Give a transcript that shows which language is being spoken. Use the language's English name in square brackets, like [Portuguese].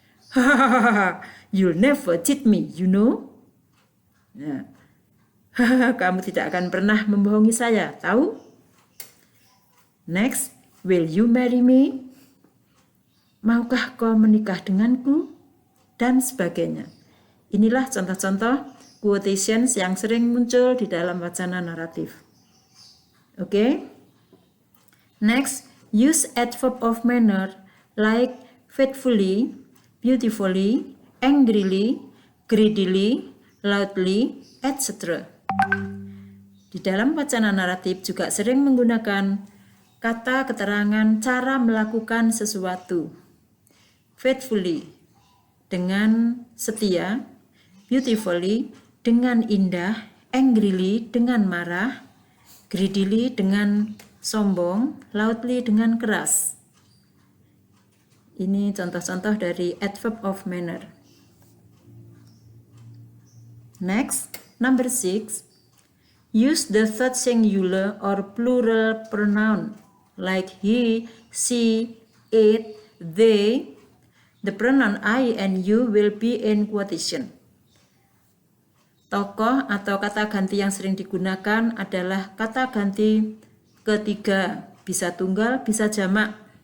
[English] Hahaha, you'll never cheat me, you know. [Indonesian] Nah, kamu tidak akan pernah membohongi saya, tahu? [English] Next, will you marry me? [Indonesian] Maukah kau menikah denganku? Dan sebagainya. Inilah contoh-contoh quotations yang sering muncul di dalam wacana naratif. Okay? [English] Next, use adverb of manner like faithfully, beautifully, angrily, greedily, loudly, etc. [Indonesian] Di dalam wacana naratif juga sering menggunakan kata keterangan cara melakukan sesuatu. Faithfully, dengan setia, beautifully, dengan indah, angrily, dengan marah, greedily, dengan sombong, loudly, dengan keras. Ini contoh-contoh dari adverb of manner. [English] Next, number 6. Use the third singular or plural pronoun like he, she, it, they. The pronoun I and you will be in quotation. [Indonesian] Tokoh atau kata ganti yang sering digunakan adalah kata ganti ketiga, bisa tunggal, bisa jamak.